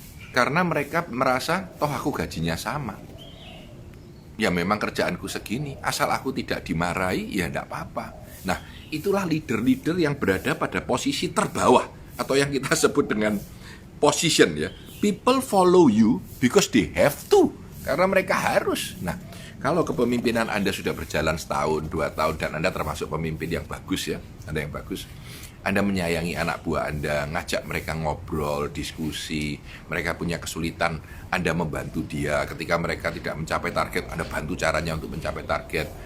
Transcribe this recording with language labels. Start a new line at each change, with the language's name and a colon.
Indonesian: Karena mereka merasa, toh aku gajinya sama. Ya memang kerjaanku segini, asal aku tidak dimarahi, ya enggak apa-apa. Nah, itulah leader-leader yang berada pada posisi terbawah, atau yang kita sebut dengan position ya.
English: People follow you because they have to,
Indonesian: karena mereka harus. Nah, kalau kepemimpinan Anda sudah berjalan setahun, 2 tahun, dan Anda termasuk pemimpin yang bagus ya, Anda yang bagus, Anda menyayangi anak buah Anda, ngajak mereka ngobrol, diskusi, mereka punya kesulitan, Anda membantu dia. Ketika mereka tidak mencapai target, Anda bantu caranya untuk mencapai target.